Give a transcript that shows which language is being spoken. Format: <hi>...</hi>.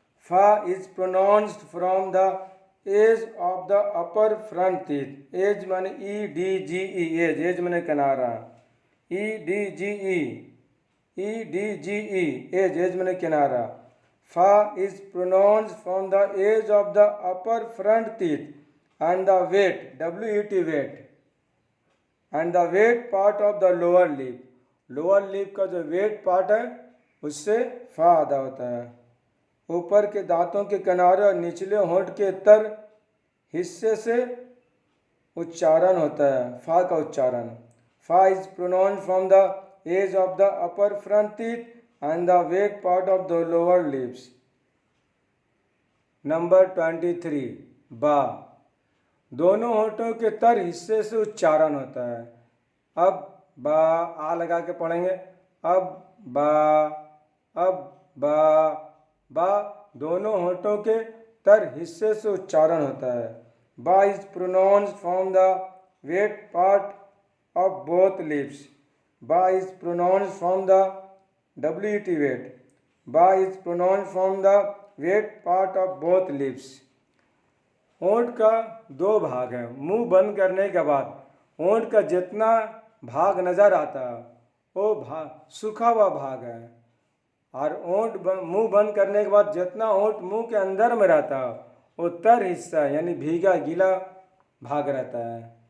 <en>फा is pronounced from the edge of the upper front teeth.</en> <hi>As माने EDGE, as माने किनारा. EDGE EDGE, as मैंने किनारा.</hi> <en>Fa is pronounced from the edge of the upper front teeth and the weight, WET weight, and the weight part of the lower lip.</en> <hi>Lower lip का जो wait part है उससे फा अदा होता है. ऊपर के दांतों के किनारे और निचले होंठ के तर हिस्से से उच्चारण होता है फा का उच्चारण.</hi> <en>फा is pronounce from the edge of the upper front teeth and the weight part of the lower lips.</en> <hi>Number 23, बा. दोनों होठों के तर हिस्से से उच्चारण होता है. अब बा, आ लगा के पढ़ेंगे. अब बा, अब बा. बा दोनों होठों के तर हिस्से से उच्चारण होता है.</hi> <en>बा is pronounced from the wet part of both lips. बा is pronounced from the WET weight. Ba is pronounced from the weight part of both lips.</en> <hi>होंठ का दो भाग है. मुंह बंद करने के बाद होंठ का जितना भाग नज़र आता है वो भाग सूखा हुआ भाग है, और मुंह बंद करने के बाद जितना होंठ मुंह के अंदर में रहता है वो तर हिस्सा यानी भीगा गीला भाग रहता है.</hi>